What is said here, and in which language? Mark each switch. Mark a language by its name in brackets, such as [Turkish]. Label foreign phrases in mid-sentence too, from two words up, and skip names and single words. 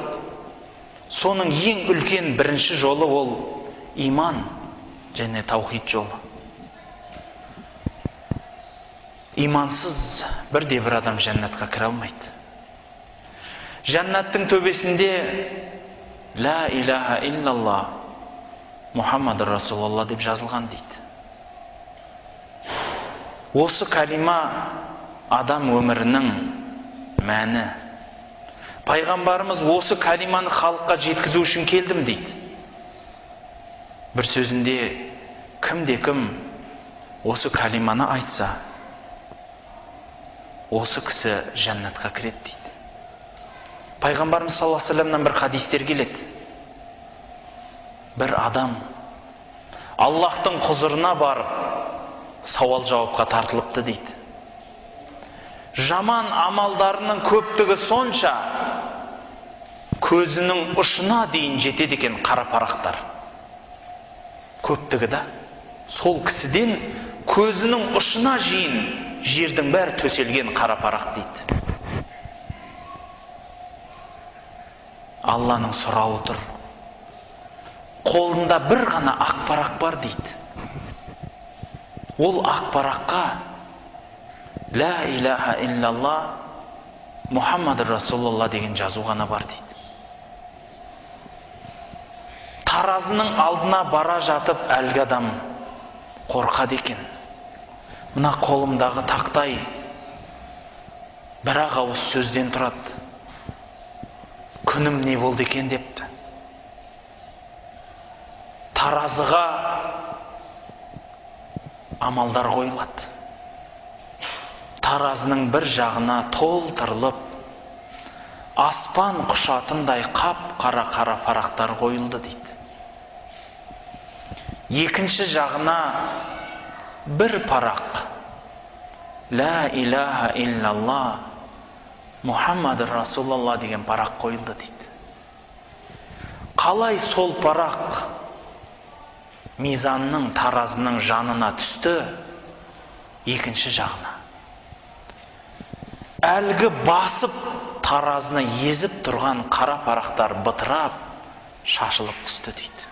[Kazakh] Соның ең үлкен бірінші жолы ол иман және таухид жолы. имансыз бірде-бір адам жәннатқа кіре алмайды. Жәннаттың төбесінде [Arabic] لا إله إلا الله محمد رسول الله [Kazakh] деп жазылған дейді. Осы калима адам өмірінің мәні. Пайғамбарымыз осы калиманы халыққа жеткізу үшін келдім дейді. Бір сөзінде кім осы калиманы айтса, осы кісі жәннатқа кіреді дейді. Пайғамбарымыз [Arabic] صلى الله عليه وسلم [Kazakh] бір хадистер келеді. Бір адам Аллахтың құзырына барып сауал жауапқа тартылыпты дейді. Жаман амалдарының көптігі сонша көзінің ұшына дейін жетеді екен қара парақтар. Көптігі да сол кісіден көзінің ұшына жейін жердің бәрі төселген қара парақ дейді. Алланың сұрауы тұр. Қолында бір ғана ақ парақ бар дейді. Ол ақ параққа [Arabic] لا إله إلا الله محمد رسول الله [Kazakh] деген жазу ғана бар дейді. Таразының алдына бара жатып әлгі адам қорқады екен. Мына қолымдағы тақтай бір-ақ ауыз сөзден тұрады. Күнім не болды екен депті. Таразыға амалдар қойылады. Таразының бір жағына толтырылып, аспан құшатындай қап-қара парақтар қойылды дейді. Екінші жағына бір парақ [Arabic] لا إله إلا الله محمد رسول الله [Kazakh] деген парақ қойылды дейді. Қалай сол парақ мизанның, таразының жанына түсті, екінші жағына. Әлгі басып таразыны езіп тұрған қара парақтар бытырап, шашылып түсті дейді.